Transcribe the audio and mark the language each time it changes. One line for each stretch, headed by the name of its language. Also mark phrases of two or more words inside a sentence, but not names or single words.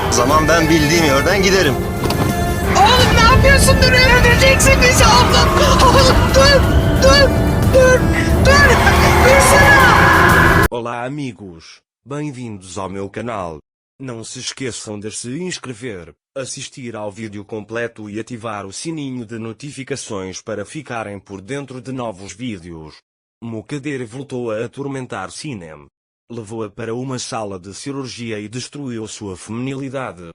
Turkish: O zaman ben bildiğim yerden giderim. Oğlum ne yapıyorsun? Dur, öldüreceksin bizi oğlum. Oğlum dur, dur, dur, dur. Dursana.
Portuguese: Olá amigos, bem-vindos ao meu canal. Não se esqueçam de se inscrever, assistir ao vídeo completo e ativar o sininho de notificações para ficarem por dentro de novos vídeos. Mokader voltou a atormentar Sinem. Levou-a para uma sala de cirurgia e destruiu sua feminilidade.